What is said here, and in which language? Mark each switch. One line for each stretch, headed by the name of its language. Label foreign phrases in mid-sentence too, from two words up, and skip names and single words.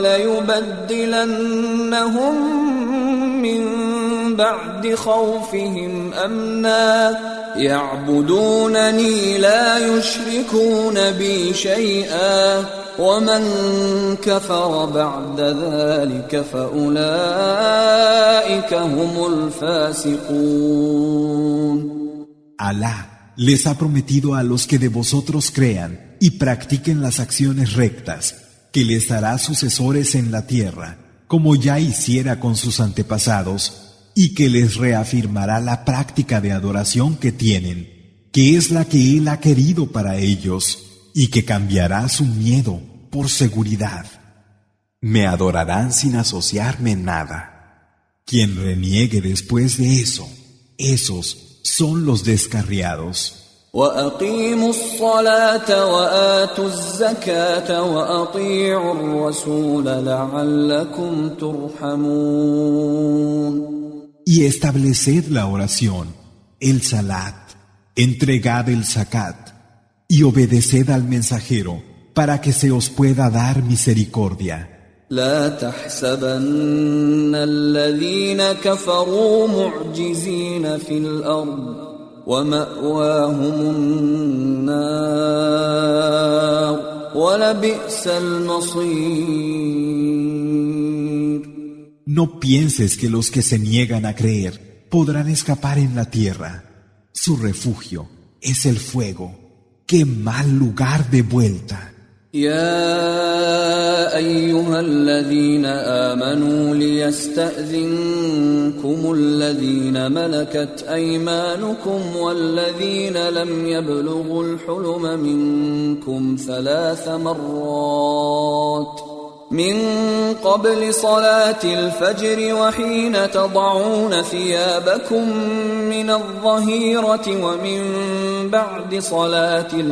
Arabic: وليبدلنهم من بعد خوفهم أمنا يعبدونني لا يشركون بي شيئا ومن كفر بعد ذلك فأولئك هم الفاسقون.
Spanish: Alá les ha prometido a los que de vosotros crean y practiquen las acciones rectas, que les hará sucesores en la tierra, como ya hiciera con sus antepasados, y que les reafirmará la práctica de adoración que tienen, que es la que Él ha querido para ellos, y que cambiará su miedo por seguridad. Me adorarán sin asociarme en nada. Quien reniegue después de eso, esos son los descarriados.
Arabic: وأقيموا الصلاة وآتوا الزكاة وأطيعوا الرسول لعلكم ترحمون.
Spanish: Y estableced la oración, el salat, entregad el zakat, y obedeced al mensajero para que se os pueda dar misericordia.
Arabic: لا تحسبن الذين كفروا معجزين في الأرض ومأواهم النار ولبئس المصير.
Spanish: No pienses que los que se niegan a creer podrán escapar en la tierra. Su refugio es el fuego. ¡Qué mal lugar de vuelta!
Arabic: يا أيها الذين آمنوا ليستأذنكم الذين ملكت أيمانكم والذين لم يبلغوا الحلم منكم 3 مرات من قبل صلاة الفجر وحين تضعون ثيابكم من الظهيرة ومن بعد صلاة